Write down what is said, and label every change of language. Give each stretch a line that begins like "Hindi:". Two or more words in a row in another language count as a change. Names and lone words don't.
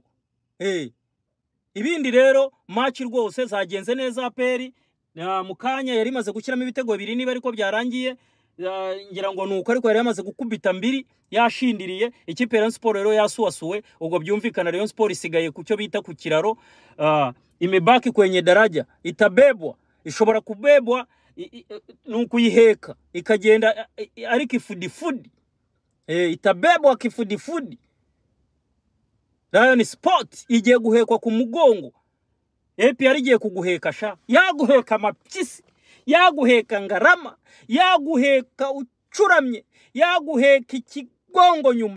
Kinyarwanda: Ibindi rero match rwose zagenze neza. Aperi mukanya yari maze gushyiramo ibitego 2 niba ariko byarangiye, ngira ngo nuko ariko yari yamaze gukubita 2 yashindiriye. Ikipe ya Rayon Sport rero yasuwasuwe, ubwo byumvikana Rayon Sport isigaye ku cyo bita ku kiraro.
Swahili: Imebaki kwenye daraja,
Kinyarwanda: itabebwa, ishobora kubebwa nukuyiheka ikagenda ari kifudifudi. Itabebwa kifudifudi. Rayon Sport igiye guhekwa ku mugongo. APR igiye kuguheka sha, yaguheka amapyisi, yaguheka ngarama, yaguheka ucuramye, yaguheka ikigongo nyuma.